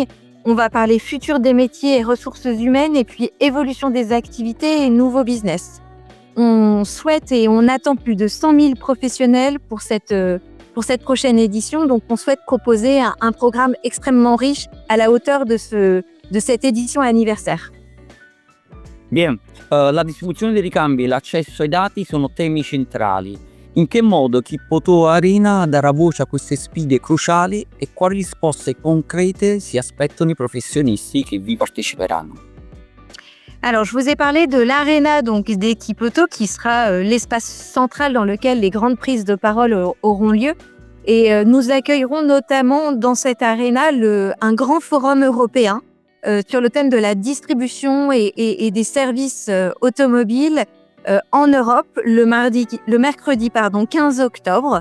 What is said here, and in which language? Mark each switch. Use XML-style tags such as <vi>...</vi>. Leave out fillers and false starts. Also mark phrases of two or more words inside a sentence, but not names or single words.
<fr>On va parler futur des métiers et ressources humaines et puis évolution des activités et nouveaux business. On souhaite et on attend plus de 100 000 professionnels pour cette prochaine édition. Donc, on souhaite proposer un programme extrêmement riche à la hauteur de cette édition anniversaire.</fr> <it>Bien, la distribuzione dei ricambi e l'accesso ai dati sono temi centrali. In che modo Kippoto Arena darà voce a queste sfide cruciali e quali risposte concrete si aspettano i professionisti che vi parteciperanno?</it> <fr>Alors, je vous ai parlé de l'Arena donc des Kippoto qui sera l'espace central dans lequel les grandes prises de parole auront lieu. Et nous accueillerons notamment dans cette Arena un grand forum européen sur le thème de la distribution et des services automobiles en Europe le mercredi 15 octobre.</fr>